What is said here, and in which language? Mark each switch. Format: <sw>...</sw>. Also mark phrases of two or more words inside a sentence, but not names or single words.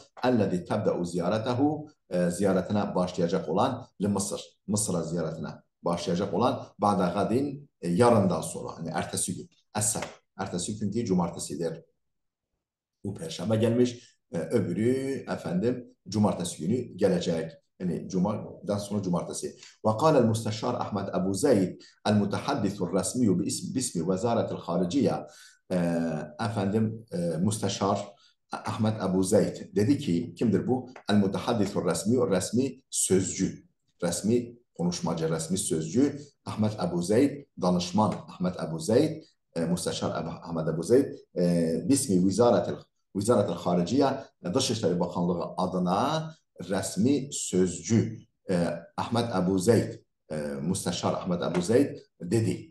<ar>الذي تبدأ زيارته</ar> <tr>ziyaretine başlayacak olan Mısır'a ziyaretine başlayacak olan</tr> <ar>بعد غد</ar> <tr>yarından sonra yani ertesi gün. Ertesi günkü cumartesidir. Bu perşembe gelmiş. Öbürü efendim cumartesi günü gelecek. Yani Cuma'dan sonra cumartesi.</tr> <ar>وقال المستشار أحمد أبو زيد المتحدث الرسمي باسم وزارة الخارجية</ar> <tr>efendim Müsteşar Ahmet Abu Zeyd dedi ki kimdir bu?</tr> <ar>المتحدث الرسمي,</ar> <tr>resmi sözcü. Resmi konuşmacı, resmi sözcü Ahmet Abu Zeyd, danışman Ahmet Abu Zeyd, Müsteşar Ahmet Abu Zeyd</tr> <ar>باسم وزارة الخارجية</ar> <tr>Dışişleri Bakanlığı adına resmi sözcü Ahmet Abu Zeyd, Müsteşar Ahmet Abu Zeyd dedi.</tr>